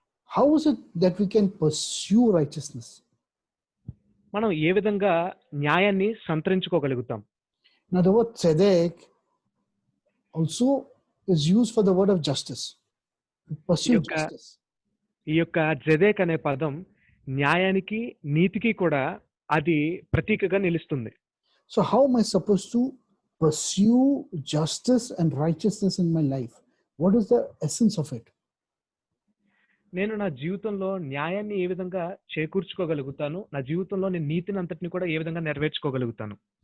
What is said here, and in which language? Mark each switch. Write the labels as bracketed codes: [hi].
[en] How is it that we can pursue righteousness? [te] మనం ఏ విధంగా న్యాయాన్ని సంతరించుకోగలుగుతాం? [en] Now the word tzedek also is used for the word of justice. Pursue justice. [te] ఈ యొక్క జెదెక్ అనే పదం న్యాయానికి, నీతికి కూడా అది ప్రతీకగా నిలుస్తుంది. [en] So how am I supposed to pursue justice and righteousness in my life? What is the essence of it? [te] నేను నా జీవితంలో న్యాయాన్ని ఏ విధంగా చేకూర్చుకోగలుగుతాను, నా జీవితంలో నేను నీతిని అంతటిని కూడా ఏ విధంగా నెరవేర్చుకోగలుగుతాను?